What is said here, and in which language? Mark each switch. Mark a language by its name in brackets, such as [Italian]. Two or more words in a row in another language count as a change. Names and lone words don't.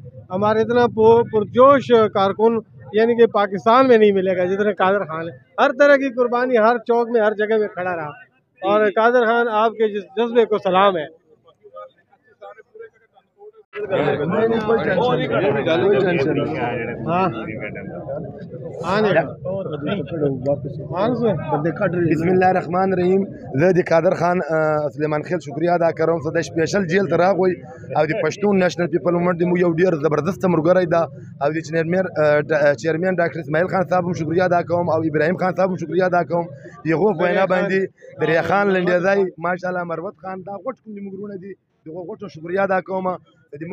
[Urdu] ہمارے اتنا پرجوش کارکن یعنی کہ پاکستان میں نہیں ملے گا جتنا قادر خان ہے، ہر طرح کی قربانی ہر چوک میں ہر جگہ میں کھڑا رہا، اور قادر خان آپ کے جذبے کو سلام ہے۔ [Arabic] بسم اللہ الرحمن الرحیم۔ [Pashto] زه د قادر خان سلیمان خیل شکریہ ادا کوم چې د سپیشل جیل ته راغوي او د پښتون نېشنل پیپل موومنټ د مو یو ډیر زبردست مرګری دا، او د چیرمن ډاکټر اسماعیل خان صاحب هم شکریہ ادا کوم، او ابراهیم خان صاحب هم شکریہ ادا کوم دغه وینا باندې دریا خان لنډیزای ماشاءالله مروت خان دا غټ کوم مرګونه دي دغه غټو شکریہ ادا کوم د